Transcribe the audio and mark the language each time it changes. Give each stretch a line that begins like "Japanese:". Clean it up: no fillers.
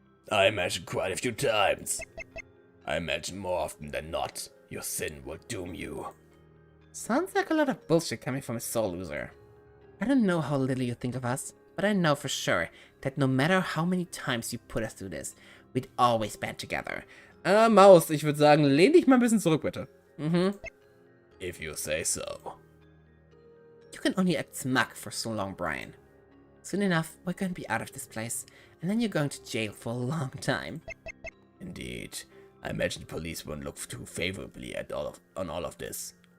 English: I imagine quite a few times. I imagine more often than not, your sin will doom you. Sounds like a lot of bullshit coming from a soul loser. I don't know how little you think of us, but I know for sure that no matter how many times you put us through this, we'd always band together.
German: Maus, ich würde sagen, lehn dich mal ein bisschen zurück, bitte.
English: If you say so. You can only act smug for so long, Brian. Soon enough, we're going to be out of this place, and then you're going to jail for a long time. Indeed. I imagine the police won't look too favorably on all of this.